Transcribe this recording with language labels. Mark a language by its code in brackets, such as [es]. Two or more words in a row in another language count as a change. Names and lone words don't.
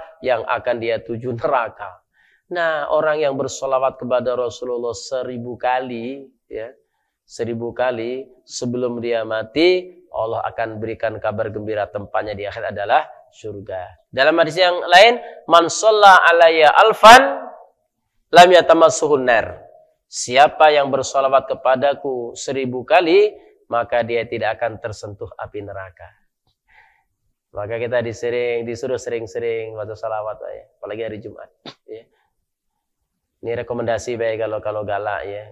[id] Yang akan dia tuju neraka. Nah, orang yang bersolawat kepada Rasulullah 1000 kali, ya, 1000 kali sebelum dia mati, Allah akan berikan kabar gembira tempatnya di akhir adalah surga. Dalam hadis yang lain, [ar] من صلى علي ألفا لم تمسه النار. [id] Siapa yang bersolawat kepadaku 1000 kali, maka dia tidak akan tersentuh api neraka. Maka kita disuruh sering-sering baca salawat, ya. Apalagi hari Jumat. Ya. Ini rekomendasi baik kalau galak ya.